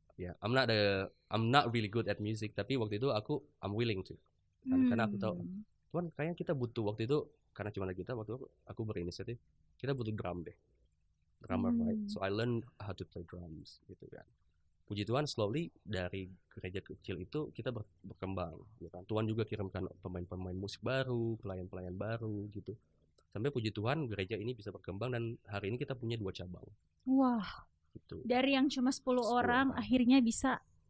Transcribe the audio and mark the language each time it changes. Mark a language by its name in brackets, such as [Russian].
[English] Ya, I'm not really good at music, [Indonesian] tapi waktu itu [English] I'm willing to. [Indonesian] Karena aku tahu, Tuhan kayaknya kita butuh waktu itu, karena cuma kita waktu itu aku berinisiatif, kita butuh drum deh. [English] Drummer, right? So I learned how to play drums [Indonesian] gitu kan. Puji Tuhan slowly dari gereja kecil itu kita berkembang gitu kan. Tuhan juga kirimkan pemain-pemain musik baru, pelayan-pelayan baru gitu. Sampai puji Tuhan gereja ini bisa berkembang dan hari ini kita punya 2 cabang. Wah. Gitu. Dari yang cuma 10 orang akhirnya bisa.